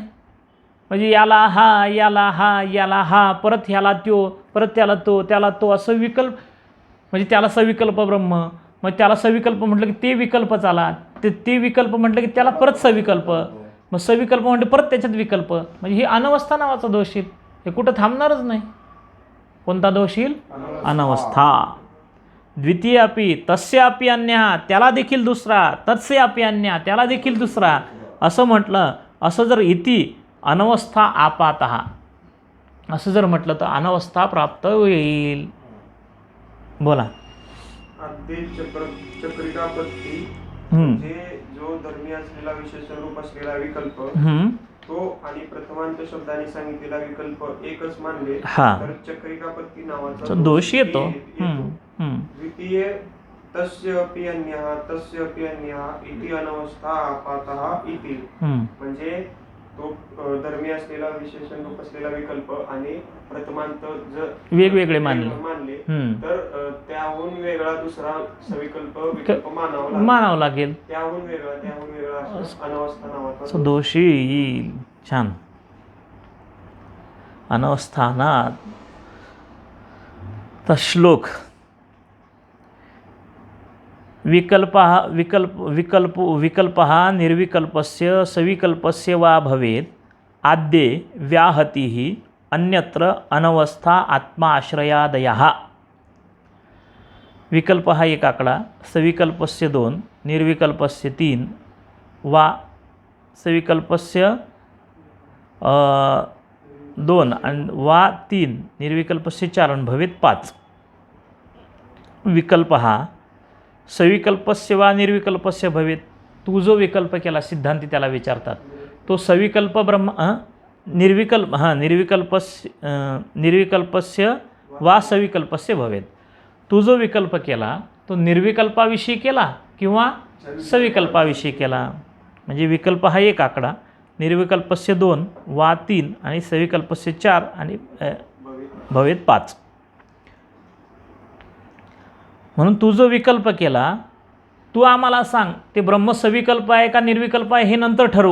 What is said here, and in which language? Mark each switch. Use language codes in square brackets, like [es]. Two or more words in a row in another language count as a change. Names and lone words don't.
[mr] म्हणजे याला हा, याला हा, याला हा, परत ह्याला त्यो, परत त्याला तो, त्याला तो, असं विकल्प. म्हणजे त्याला सविकल्प ब्रह्म, मग त्याला सविकल्प म्हटलं की ते विकल्पच आला, ते विकल्प म्हटलं की त्याला परत सविकल्प, मग सविकल्प म्हटलं परत त्याच्यात विकल्प. म्हणजे ही अनवस्था नावाचा दोष येईल. हे कुठं थांबणारच नाही. कोणता दोष येईल? [sa] अनवस्था. द्वितीय अपि तस्य अपि अन्यः, [mr] त्याला देखील दुसरा, [sa] तस्य अपि अन्यः, [mr] त्याला देखील दुसरा, असं म्हटलं. असं जर [sa] इति अनवस्था आपातः [mr] असं जर म्हटलं तर अनवस्था प्राप्त होईल. बोला. चक्रिकापत्ती म्हणजे जो धर्मी असलेला विशेषण रूप असलेला विकल्प तो आणि प्रथमांत शब्दाने सांगितलेला विकल्प एकच मानले तर चक्रिकापत्ती नावाचा दोष येतो. [sa] द्वितीय तस्य अपि अन्यः, तस्य अपि अन्यः इति अनवस्था आपातः इति. [mr] म्हणजे तो धर्मी असलेला विशेषण रूप असलेला विकल्प आणि प्रथमांत जर वेगवेगळे मानले तर त्याहून वेगळा दुसरा विकल्प मानावा लागेल. त्याहून वेगळा अनवस्था नावाचा दोष येईल. छान. [sa] अनवस्थानात तर श्लोक विकल्पः निर्विकल्पस्य सविकल्पस्य वा भवेत् आद्ये व्याहतिः अन्यत्र अनवस्था आत्मा आश्रयादयः. [mr] विकल्प हा एक आकडा, [sa] सविकल्पस्य 2, निर्विकल्पस्य 3 वा सविकल्पस्य 2 वा 3 निर्विकल्पस्य 4 भवेत् 5. [mr] विकल्प हा [sa] सविकल्पस्य वा निर्विकल्पस्य भवेत्. [mr] तू जो विकल्प केला सिद्धांती त्याला विचारतात तो सविकल्प ब्रह्म [sa] निर्विकल्पस्य वा सविकल्पस्य भवेत्. [mr] तू जो विकल्प केला तो निर्विकल्पाविषयी केला किंवा सविकल्पाविषयी केला. म्हणजे विकल्प हा एक आकडा, निर्विकल्पस्य 2 वा 3 आणि सविकल्पस्य 4 आणि [sa] भवेत भवेत 5. [mr] म्हणून तू जो विकल्प केला, तू आम्हाला सांग ते ब्रह्म सविकल्प आहे का निर्विकल्प आहे हे नंतर ठरवू.